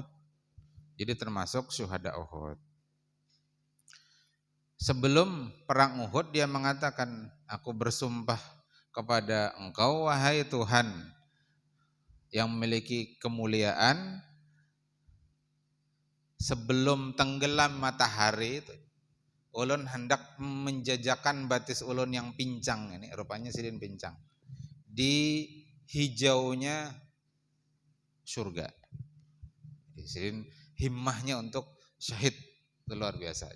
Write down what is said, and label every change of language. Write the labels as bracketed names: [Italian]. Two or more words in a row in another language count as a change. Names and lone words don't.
[Indonesian] Jadi termasuk syuhada Uhud. Sebelum perang Uhud dia mengatakan, aku bersumpah kepada Engkau wahai Tuhan yang memiliki kemuliaan sebelum tenggelam matahari itu [Banjar] ulun hendak menjajakan batis ulun yang pincang, ini rupanya sidin pincang, [Indonesian] di hijaunya surga. Sidin himmahnya untuk syahid itu luar biasa.